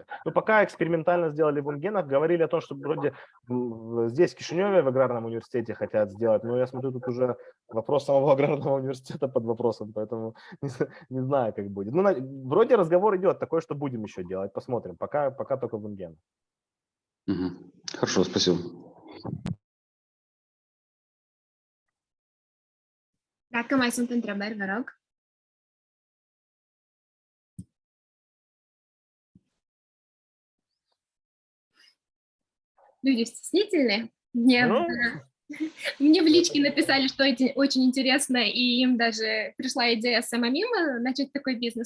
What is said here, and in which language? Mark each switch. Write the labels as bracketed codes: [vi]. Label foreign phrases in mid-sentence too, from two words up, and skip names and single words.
[ru] Ну, пока экспериментально сделали в Унгенах, говорили о том, что вроде здесь, в Кишиневе, в аграрном университете хотят сделать, но я смотрю, тут уже вопрос самого аграрного университета под вопросом, поэтому не знаю, как будет. Ну, вроде разговор идет такой, что будем еще делать, посмотрим. Пока только в Унгенах. Хорошо, спасибо. [ro] Dacă mai sunt întrebări, vă rog. [ru] Люди стеснительные. Мне в личке написали, что это очень интересно, и им даже пришла идея самим начать такой бизнес.